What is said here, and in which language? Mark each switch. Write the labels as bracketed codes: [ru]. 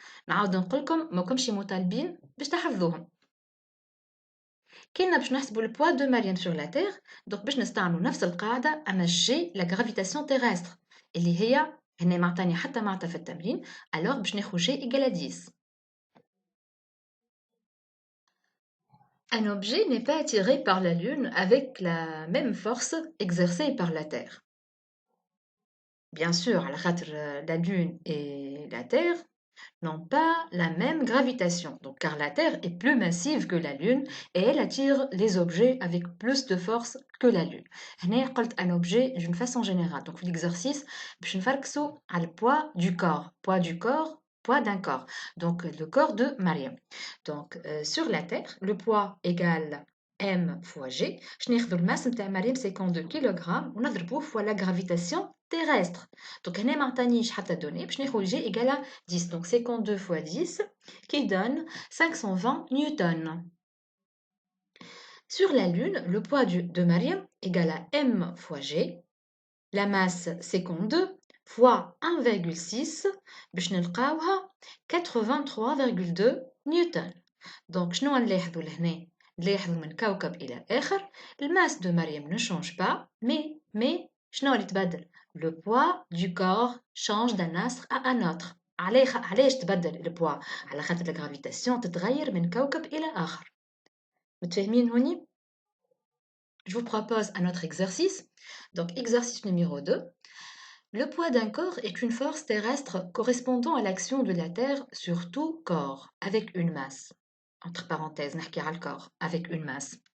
[ar] نعاود نقولكم ماكمش مطالبين باش تحفظوهم. كنا باش نحسبوا البوا دو مريم [fr] sur la Terre، [ar] دونك باش نستعملوا نفس القاعدة أما G la gravitation terrestre اللي هي هنا معطاني حتى معطى في التمرين. [fr] alors [ar] باش ناخذ [fr] G égale à 10. Un objet n'est pas attiré par la Lune avec la même force exercée par la Terre. Bien sûr, la Lune et la Terre n'ont pas la même gravitation, donc, car la Terre est plus massive que la Lune et elle attire les objets avec plus de force que la Lune. [ar] هنا قلت [fr] un objet d'une façon générale. Donc l'exercice, [ar] باش نفركسوا على [fr] le poids du corps, poids d'un corps. Donc le corps de Mariam. Donc sur la Terre, le poids égale M fois G. [ar] Je ناخذ الماس نتاع مريم 52 كيلوغرام ونضربوه [fr] fois la gravitation terrestre. [ar] Donc هنا ما عطانيش حتى دوني باش ناخذ [fr] G égale à 10. Donc 52 fois 10 qui donne 520 newtons. Sur la Lune, le poids de Mariam égale à M fois G. La masse 52 fois 1,6 [ar] باش نلقاوها 83,2 نيوتن. دونك شنو نلاحظوا لهنا؟ نلاحظوا من كوكب إلى آخر الماس دو مريم [fr] ne change pas [ar] mais شنو اللي تبدل؟ [fr] Le poids du corps change d'un astre à un autre. [ar] علاش تبدل البوا؟ على خاطر الجرافيتاسيون تتغير من كوكب إلى آخر. متفاهمين هوني؟ [fr] Je vous propose un autre exercice. Donc, exercice numéro 2. Le poids d'un corps est une force terrestre correspondant à l'action de la Terre sur tout corps, avec une masse. Entre parenthèses, [ar] نحكي على [fr] corps, avec une masse.